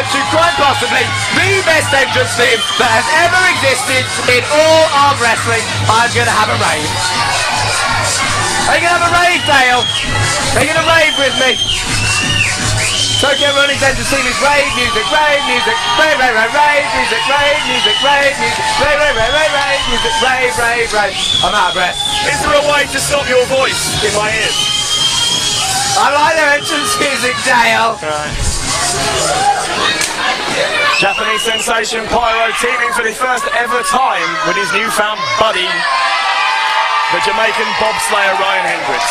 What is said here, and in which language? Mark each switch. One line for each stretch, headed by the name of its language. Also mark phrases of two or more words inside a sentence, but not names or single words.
English: to quite possibly the best entrance theme that has ever existed in all of wrestling. I'm gonna have a rave. Are you gonna have a rave, Dale? Are you gonna rave with me? Tokyo Running's entrance theme is rave music, rave music, rave, rave, rave, rave music, rave music, rave music, rave, rave, rave, rave, rave music, rave, rave, rave. I'm out of breath. Is there a way to stop your voice in my ears? I like their entrance music, Dale. Right. Japanese sensation Pyro teaming for the first ever time with his newfound buddy, the Jamaican bobslayer Ryan Hendricks.